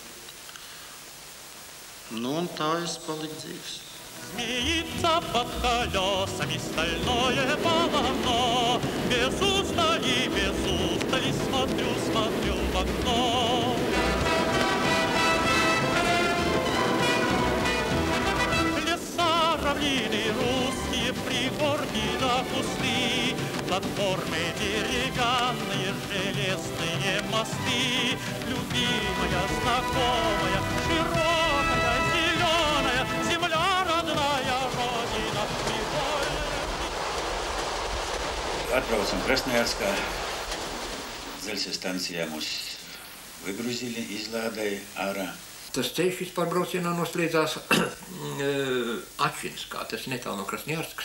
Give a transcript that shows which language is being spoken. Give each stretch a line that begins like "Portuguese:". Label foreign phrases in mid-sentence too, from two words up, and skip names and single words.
Latvian: Nu, un tā es paliku dzīvs.
Russian: Змеится под колесами стальное полотно. Без устали смотрю в окно. Леса, равнины русские, пригорки да кусты, платформы деревянные, железные мосты, любимая, знакомая, широкая, зеленая земля, родная родина.
Latvian: Atbraucam Krasnojarskā, dzelzceļa stacijā mūs vygruzili, izlādēja ārā. Tas ceļš vispār braucienā noslēdzās Atšinskā, tas netālu no Krasnojarskas.